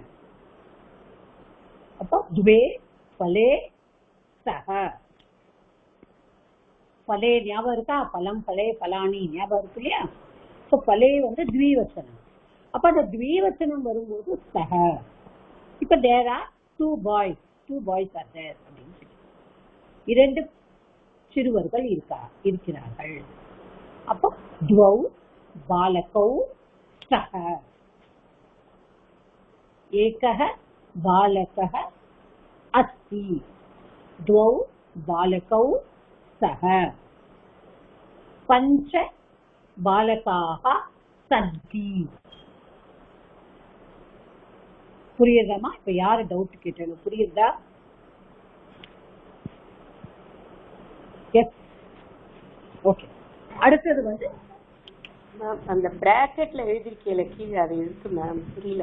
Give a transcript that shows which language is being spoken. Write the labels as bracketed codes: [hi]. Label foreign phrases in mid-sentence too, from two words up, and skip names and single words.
[sa] அப்போ द्वे फले स्तः. [ta] பலே ஞாபகம் இருக்கா? [sa] फलम् फले फलानि [ta] ஞாபகம் இருக்கு இல்லையா? ஸோ பலே வந்து த்வீவச்சனம். அப்ப அந்த த்வீவச்சனம் வரும்போது சக. இப்ப [en] there are 2 boys are there [ta] அப்படின்னு சொல்லி 2 சிறுவர்கள் இருக்கிறார்கள். [sa] அப்போ द्वौ बालकौ स्तः. ஏகः बालकः अस्ति. द्वौ बालकौ सः. 5 बालकाः सन्ति. [ta] புரியுதாமா? இப்ப யாரு டவுட் கேட்டாங்க? புரியுதா? [en] Yes, okay. [ta] அடுத்தது வந்து அந்த பிராக்கெட்ல எழுதிருக்கீங்க கீழே, அதை எழுத்து மேம் புரியல.